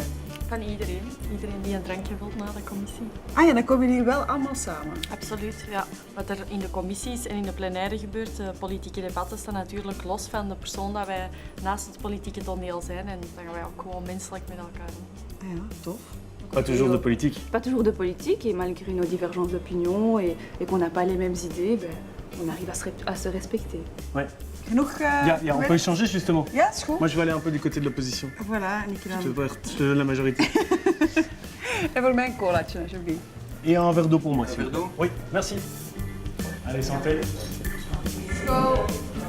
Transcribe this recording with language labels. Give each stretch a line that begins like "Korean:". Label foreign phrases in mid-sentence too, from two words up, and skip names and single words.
Dutch: Van iedereen. Iedereen die een drankje wilt na de commissie. Ah ja, dan komen jullie wel allemaal samen. Absoluut, ja. Wat er in de commissies en in de plenaire gebeurt, de politieke debatten staan natuurlijk los van de persoon dat wij naast het politieke toneel zijn. En dan gaan wij ook gewoon menselijk met elkaar om. Ja, tof.
French: Pas toujours de politique. Pas toujours de politique, et malgré nos divergences d'opinion et qu'on n'a pas les mêmes idées, on arrive à se respecter. Ouais.
Dutch: Genoeg
French: On peut échanger justement.
Dutch: Ja, is goed.
French: Moi je vais aller un peu du côté de l'opposition. Voilà,
Dutch: en ik
French: Je
Dutch: dan...
French: te donne la majorité.
Dutch: En voor mij een colaatje, alsjeblieft.
French: Et un verre d'eau pour moi. Un verre d'eau? Oui, merci. Allez, santé. Go!